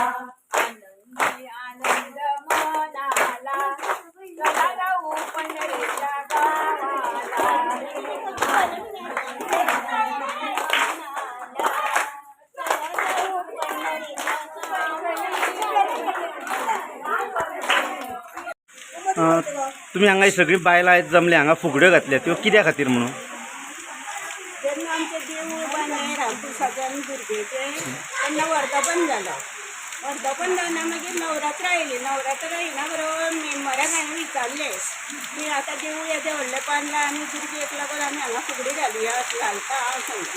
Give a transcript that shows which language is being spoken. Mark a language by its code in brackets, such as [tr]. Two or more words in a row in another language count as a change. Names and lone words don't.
[mr] आनंदी आनंद मनाला, चला जाऊ पंढरीच्या गावाला. [kok] तुम्ही हांगा सगळी बायलां आयज जमले हांगा फुगड्यो घातल्या त्यो कित्या खातीर म्हणून? जेन्ना आमचे देव बांदले रामप्रसादान दुर्गेचे तेन्ना वर्धापन जालो. वर्धापन जावना मागीर नवरात्र आयली. नवरात्र येना बरोबर मेंबराक हांवें विचारलें की आतां देवूळ येदें व्हडलें बांदलां आनी दुर्गेक लागून आमी हांगा फुगडी घालुया घालता सांगितलें.